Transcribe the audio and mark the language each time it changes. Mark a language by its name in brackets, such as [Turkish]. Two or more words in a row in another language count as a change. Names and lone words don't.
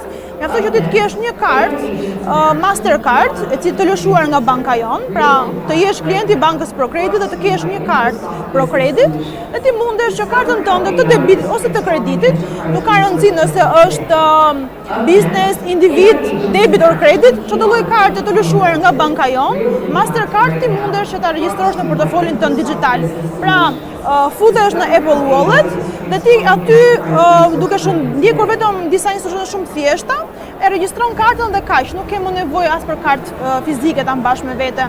[Albanian] Mjafton që ti të kesh një kartë Mastercard, e cila të lëshuar nga banka jon, pra të jesh klient i bankës ProCredit dhe të kesh një kartë ProCredit, dhe ti mundesh që kartën tënde të debit ose të kreditit, nuk ka rëndësi nëse është business, individ, [English] debit or credit, [Albanian] çdo lloj karte të lëshuar nga banka jon, Mastercard ti mundesh që ta regjistrosh në portofolin tënd digital. Pra, futesh në Apple Wallet dhe ti aty duke ndjekur vetëm disa instruksione shumë thjeshta, e regjistron kartën dhe kaq, nuk ke më nevojë as për kartë fizike ta mbash me vete.